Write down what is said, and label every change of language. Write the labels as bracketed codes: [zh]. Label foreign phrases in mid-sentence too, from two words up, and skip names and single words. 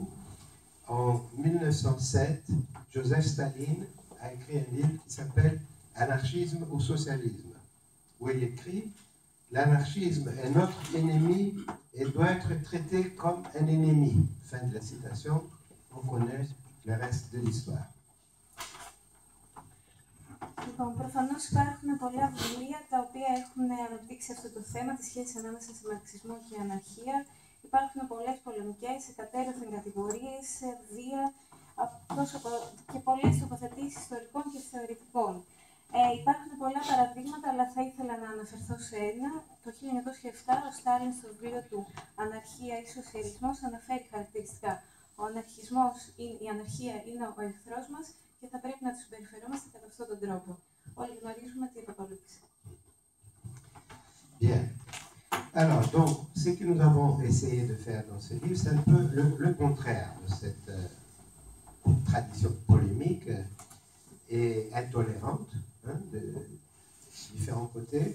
[fr] En 1907, Joseph Staline a écrit un livre qui s'appelle « Anarchisme ou socialisme », où il écrit « L'anarchisme est notre ennemi et doit être traité comme un ennemi ». Fin de la citation, on connaît le reste de l'histoire. [el] Λοιπόν, προφανώς υπάρχουν πολλά βιβλία τα οποία έχουν αναπτύξει αυτό το θέμα, τη σχέση ανάμεσα σε μαρξισμό και αναρχία. Υπάρχουν πολλές πολεμικές, εκατέρωθεν κατηγορίες, βία και πολλές τοποθετήσεις ιστορικών και θεωρητικών. Υπάρχουν πολλά παραδείγματα, αλλά θα ήθελα να αναφερθώ σε ένα. Το 1907 ο Στάλιν στο βιβλίο του «Αναρχία ή Σοσιαλισμός» αναφέρει χαρακτηριστικά η αναρχία είναι ο εχθρός μας και θα πρέπει να τους συμπεριφερόμαστε κατά αυτόν τον τρόπο. Όλοι γνωρίζουμε τι επακολούθησε. [fr] Bien. Alors, donc, ce que nous avons essayé de faire dans ce livre, c'est un peu le contraire de cette tradition polémique et intolérante, de différents côtés.